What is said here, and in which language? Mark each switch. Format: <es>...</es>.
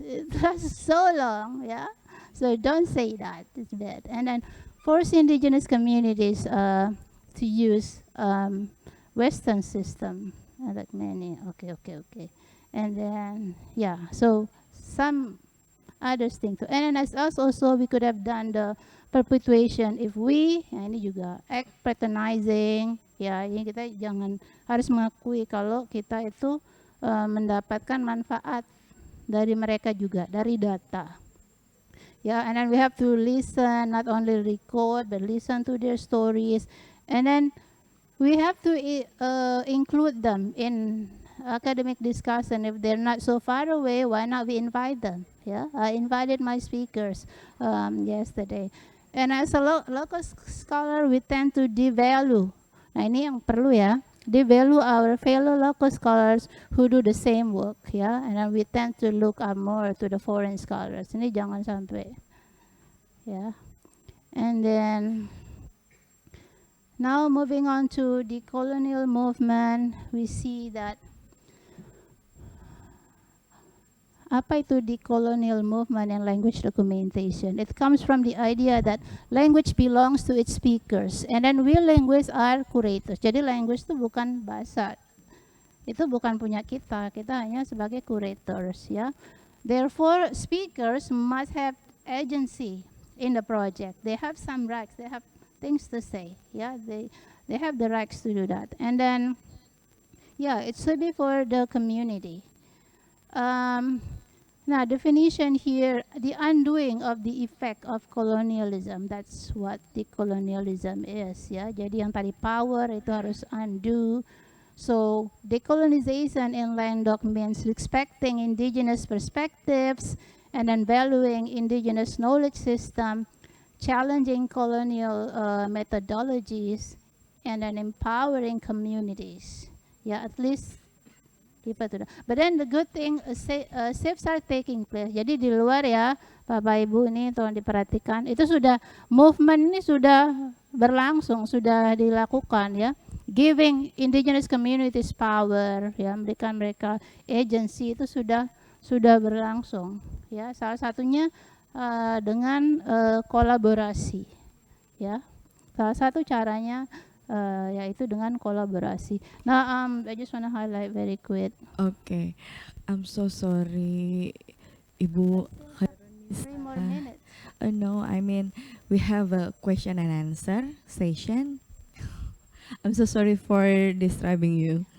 <en>It lasts so long, yeah. So don't say that, it's bad. And then force indigenous communities to use Western system. Like many, okay. And then, yeah, so some other things. And then as us also, we could have done the perpetuation if we,</en> <id>ini juga act patronizing, ya, ini kita jangan harus mengakui kalau kita itu mendapatkan manfaat dari mereka juga, dari data.</id> <en>Yeah, and then we have to listen, not only record, but listen to their stories. And then we have to include them in academic discussion. If they're not so far away, why not we invite them? Yeah, I invited my speakers yesterday. And as a local scholar, we tend to devalue.</en> <id>Nah ini yang perlu ya,</id> <en>devalue our fellow local scholars who do the same work,</en> <id>ya.</id> <en>And then we tend to look up more to the foreign scholars.</en> <id>Ini jangan sampai,</id> <en>ya. And then now moving on to the colonial movement, we see that</en> <id>apa itu</id> <en>decolonial movement and language documentation? It comes from the idea that language belongs to its speakers, and then we linguists are curators.</en> <id>Jadi language itu bukan bahasa, itu bukan punya kita hanya sebagai curators, ya.</id> <en>Therefore, speakers must have agency in the project. They have some rights. They have things to say, yeah, they have the rights to do that. And then, yeah, it should be for the community. Now, definition here, the undoing of the effect of colonialism. That's what decolonialism is, ya.</en> <id>Jadi yang tadi power itu harus undo.</id> <en>So, decolonization in land doc means respecting indigenous perspectives and then valuing indigenous knowledge system, challenging colonial methodologies, and then empowering communities. Yeah, at least people to. But then the good thing, shifts are taking place.</en> <id>Jadi di luar ya, Bapak Ibu ini tolong diperhatikan. Itu sudah movement ini sudah berlangsung, sudah dilakukan ya. Giving indigenous communities power, ya, memberikan mereka agency itu sudah berlangsung. Ya, salah satunya dengan kolaborasi, ya. Salah satu caranya yaitu dengan kolaborasi.</id> <en>Nah, I just want to highlight very quick. Okay, I'm so sorry, Ibu. 3 more minutes. No, I mean we have a question and answer session. I'm so sorry for disturbing you.</en>